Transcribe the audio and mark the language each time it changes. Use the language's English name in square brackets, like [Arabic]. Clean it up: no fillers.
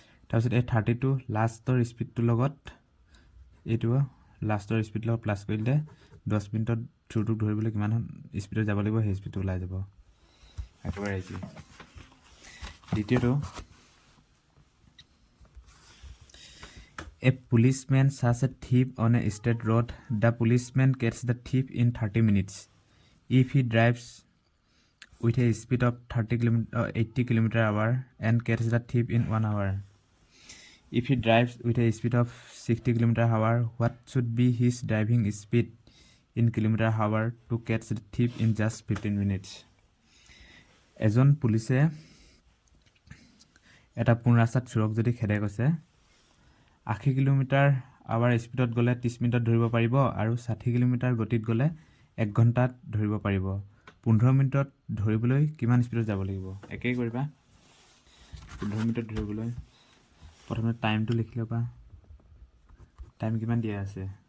[Assamese] তাৰপিছত এই 32 লাষ্টৰ স্পীডটোৰ লগত এইটো লাষ্টৰ স্পীডৰ লগত প্লাছ কৰি দিলে 10 মিনিটত থ্ৰুটোক ধৰিবলৈ কিমান স্পীডত যাব লাগিব সেই স্পীডটো ওলাই যাব একেবাৰে ইজি দ্বিতীয়টো [English] A policeman sees a thief on a state road. The policeman catches the thief in 30 minutes. If he drives with a speed of 80 km/h and catches the thief in 1 hour. If he drives with a speed of 60 km/h, what should be his driving speed in km/h to catch the thief in just 15 minutes? [Assamese] এজন পুলিচে এটা পোন ৰাস্তাত চোৰক যদি খেদে কৈছে 80 km/h স্পীডত গ'লে 30 মিনিটত ধৰিব পাৰিব আৰু 60 km গতিত গ'লে 1 ঘণ্টাত ধৰিব পাৰিব 15 মিনিটত ধৰিবলৈ কিমান স্পীডত যাব লাগিব একেই কৰিবা 15 মিনিটত ধৰিবলৈ প্ৰথমে টাইমটো লিখি ল'বা টাইম কিমান দিয়া আছে